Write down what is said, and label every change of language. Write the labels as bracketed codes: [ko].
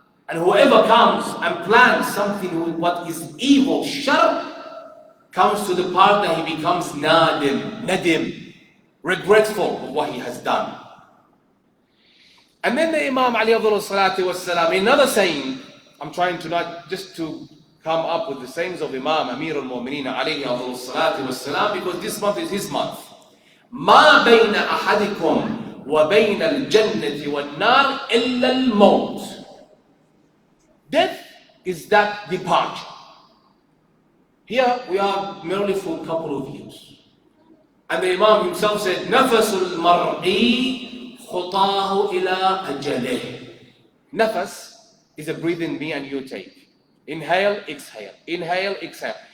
[en] And whoever comes and plants something with what is evil, shar, comes to the part that he becomes nadim, regretful of what he has done. And then the Imam alayhi salatu wasalam, another saying, I'm trying to not just to come up with the sayings of Imam Amir al-Mu'mineen alayhi salatu wasalam, because this month is his month. [ar] ما بين أحدكم وبين الجنة والنار إلا الموت. [en] Death is that departure. Here we are merely for a couple of years. And the Imam himself said, [ar] نَفَسُ الْمَرْءِ خُطَاهُ إِلَىٰ أَجَلِهِ. [en] Nafas is a breathe in me and you take. Inhale, exhale. Inhale, exhale.